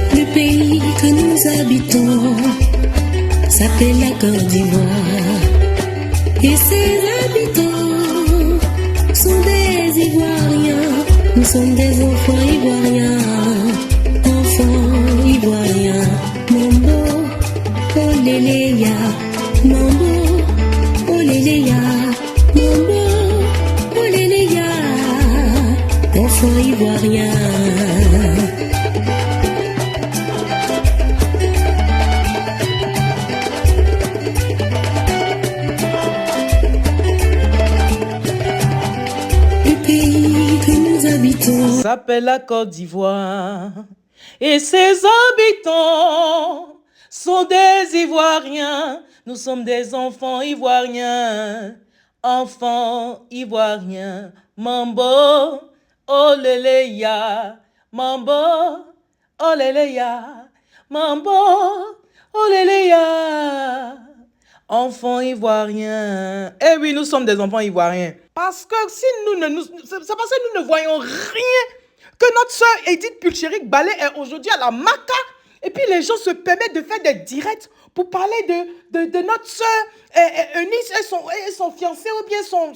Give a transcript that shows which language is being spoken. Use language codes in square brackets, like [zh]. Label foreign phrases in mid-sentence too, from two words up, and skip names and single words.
[fr] pays que nous habitons s'appelle la Côte d'Ivoire. Et ses habitants sont des Ivoiriens. Nous sommes des enfants ivoiriens. Enfants ivoiriens. Mambo, oléléya. Mambo, oléléya. Mambo, oléléya. Enfants ivoiriens. S'appelle la Côte d'Ivoire et ses habitants sont des Ivoiriens. Nous sommes des enfants ivoiriens, enfants ivoiriens. Mambo, oléléya, mambo, oléléya, mambo, oléléya. Enfants ivoiriens. Eh oui, nous sommes des enfants ivoiriens. Parce que si c'est parce que nous ne voyons rien que notre sœur Edith Pulchéry Ballet est aujourd'hui à la Maca. Et puis les gens se permettent de faire des directs pour parler de notre sœur Eunice et son fiancé ou bien son...